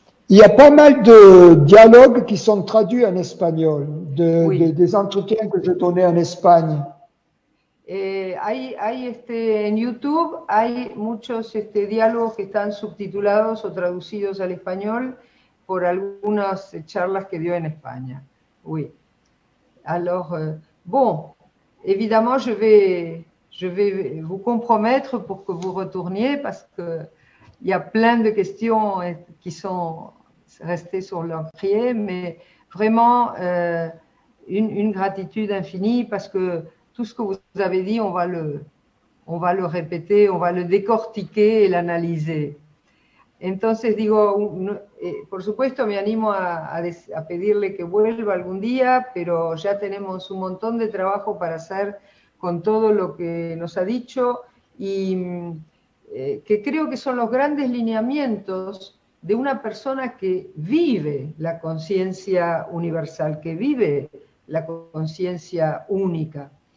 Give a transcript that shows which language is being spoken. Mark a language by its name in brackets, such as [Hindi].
[French] Il y a pas mal de dialogues qui sont traduits en espagnol, Oui. des entretiens que je donnais en Espagne. [Spanish] Hay en YouTube hay muchos diálogos que están subtitulados o traducidos al español por algunas charlas que dio en España. [French] Oui. Alors, bon, évidemment, je vais vous compromettre pour que vous retourniez parce qu'il y a plein de questions qui sont restées sur l'encrier, mais vraiment une gratitude infinie parce que tout ce que vous avez dit, on va le répéter, on va le décortiquer et l'analyser. [Spanish] Entonces digo, por supuesto me animo a pedirle que vuelva algún día, pero ya tenemos un montón de trabajo para hacer con todo lo que nos ha dicho y que creo que son los grandes lineamientos de una persona que vive la conciencia universal, que vive la conciencia única.